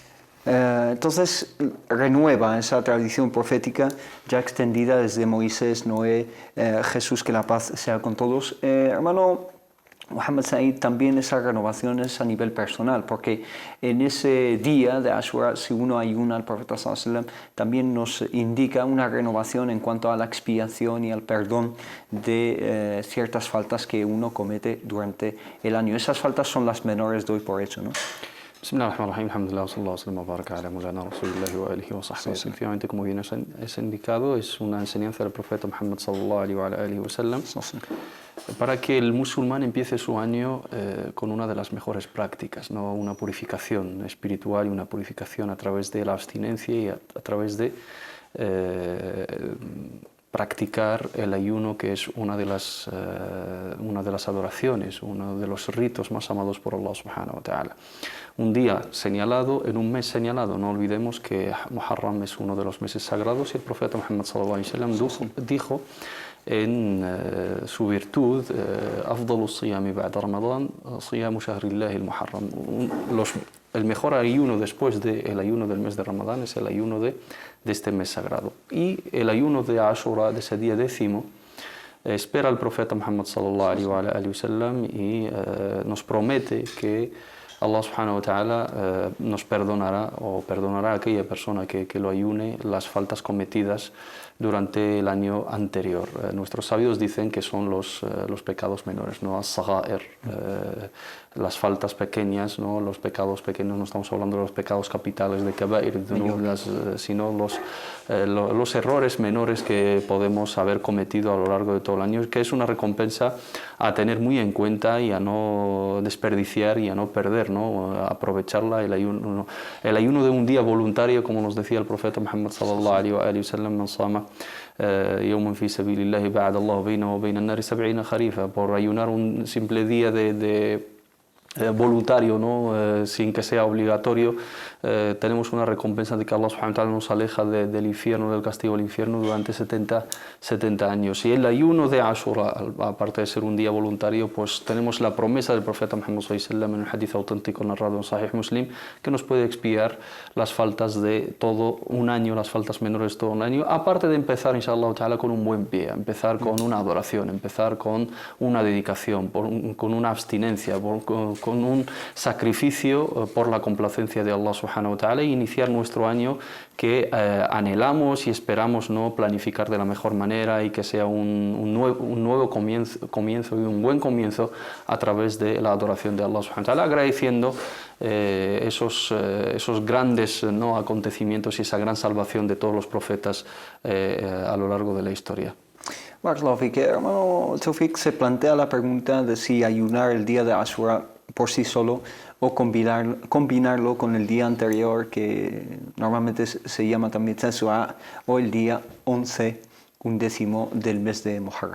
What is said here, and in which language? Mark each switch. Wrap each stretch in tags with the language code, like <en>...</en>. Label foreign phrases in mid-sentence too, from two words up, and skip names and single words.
<es>Entonces renueva esa tradición profética ya extendida desde Moisés, Noé, Jesús, que la paz sea con todos. Hermano Muhammad Said, también esa renovación es a nivel personal, porque en ese día de Ashura, si uno ayuna al profeta</es> <ar>صلى الله عليه وسلم,</ar> <es>también nos indica una renovación en cuanto a la expiación y al perdón de ciertas faltas que uno comete durante el año. Esas faltas son las menores, doy por hecho, ¿no?</es> <ar>بسم الله الرحمن الرحيم، الحمد لله, صلى الله عليه وبارك على مولانا رسول الله وآله وصحبه.</ar> <es>Efectivamente, como bien es indicado, es una enseñanza del profeta Muhammad</es> <ar>صلى الله عليه وسلم</ar> <es>para que el musulmán empiece su año con una de las mejores prácticas, ¿no? Una purificación espiritual y una purificación a través de la abstinencia y a través de practicar el ayuno, que es una de las adoraciones, uno de los ritos más amados por</es> <ar>الله سبحانه وتعالى.</ar> <es>Un día señalado, en un mes señalado, no olvidemos que Muharram es uno de los meses sagrados y el profeta Muhammad</es> <ar>صلى الله عليه وسلم</ar> <es>dijo en su virtud:</es> <ar>أفضل الصيام بعد رمضان صيام شهر الله المحرم.</ar> <es>El mejor ayuno después del ayuno del mes de Ramadán es el ayuno de este mes sagrado. Y el ayuno de Ashura, de ese día décimo, espera el profeta Muhammad</es> <ar>صلى الله عليه وسلم</ar> <es>y nos promete que</es> <ar>الله سبحانه وتعالى</ar> <es>nos perdonará o perdonará a aquella persona que lo ayune las faltas cometidas durante el año anterior. Nuestros sabios dicen que son los pecados menores, ¿no? As-sagha'ir, las faltas pequeñas, ¿no? Los pecados pequeños, no estamos hablando de los pecados capitales de kaba'ir, sino los errores menores que podemos haber cometido a lo largo de todo el año, que es una recompensa a tener muy en cuenta y a no desperdiciar y a no perder, ¿no? Aprovecharla, el ayuno de un día voluntario, como nos decía el profeta Muhammad</es> <ar>صلى الله عليه وسلم: من صام يوما في سبيل الله باعد الله بينه وبين النار 70 خريفا.</ar> <es>Por ayunar un simple día de voluntario, ¿no? Sin que sea obligatorio, tenemos una recompensa de que</es> <ar>الله سبحانه وتعالى</ar> <es>nos aleja del infierno, del castigo del infierno durante 70 años. Y el ayuno de Ashura, aparte de ser un día voluntario, pues tenemos la promesa del profeta Muhammad</es> <ar>صلى الله عليه وسلم</ar> <es>en un hadith auténtico narrado en Sahih Muslim, que nos puede expiar las faltas de todo un año, las faltas menores de todo un año, aparte de empezar,</es> <ar>إن شاء الله تعالى,</ar> <es>con un buen pie, empezar con una adoración, empezar con una dedicación, con una abstinencia, con un sacrificio por la complacencia de</es> <ar>الله سبحانه وتعالى,</ar> <es>e iniciar nuestro año que anhelamos y esperamos, ¿no?, planificar de la mejor manera y que sea un nuevo comienzo y un buen comienzo a través de la adoración de</es> <ar>الله سبحانه وتعالى,</ar> <es>agradeciendo esos grandes, ¿no?, acontecimientos y esa gran salvación de todos los profetas a lo largo de la historia.</es> <ar>بارك الله فيك.</ar> <es>Hermano Taufik, se plantea la pregunta de si ayunar el día de Ashura por sí solo o combinarlo con el día anterior, que normalmente se llama también Tasu'a, o el día 11, 11 del mes de Muharram.</es>